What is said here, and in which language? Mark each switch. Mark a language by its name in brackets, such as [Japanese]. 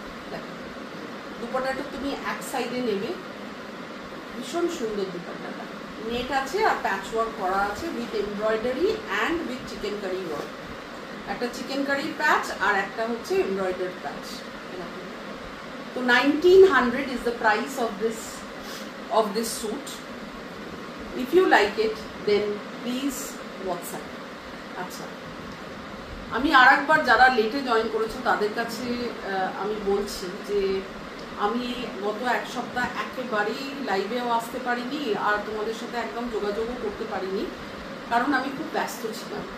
[Bangla] দেখো, দুপাট্টাটা তুমি এক সাইডে নেবে, ভীষণ সুন্দর দুপাট্টাটা। নেট আছে আর প্যাচ ওয়ার্ক করা আছে [English] With embroidery and with chikankari work. [Bangla] একটা চিকেন কারি প্যাচ আর একটা হচ্ছে এমব্রয়ডারি প্যাচ। [English] তো 1900 is the price of this suit. If you like it, then please WhatsApp. [Bangla] আচ্ছা, আমি আর একবার যারা লেটে জয়েন করেছো তাদের কাছে আমি বলছি যে আমি গত এক সপ্তাহ একেবারেই লাইভেও আসতে পারিনি, আর তোমাদের সাথে একদম যোগাযোগও করতে পারিনি, কারণ আমি খুব ব্যস্ত ছিলাম।